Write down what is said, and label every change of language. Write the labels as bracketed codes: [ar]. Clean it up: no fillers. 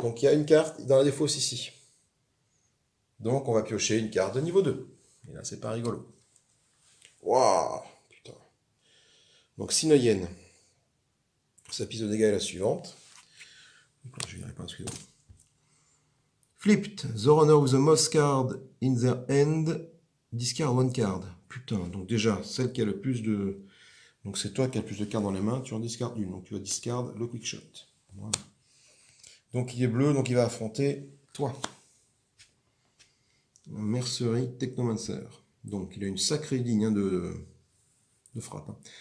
[fr] Donc il y a une carte dans la défausse ici. Donc on va piocher une carte de niveau 2. Et là, c'est pas rigolo. Waouh, putain. Donc Sinoyen, sa piste de dégâts est la suivante. Je verrai pas, excusez-moi. [en] Flipped, the runner with the most card in their hand, discard one card. [fr] Putain, donc déjà, celle qui a le plus de... Donc c'est toi qui as le plus de cartes dans les mains, tu en discardes une. Donc tu vas discard le quick shot. Voilà. Donc il est bleu, donc il va affronter toi. Mercerie Technomancer. Donc il a une sacrée ligne de frappe.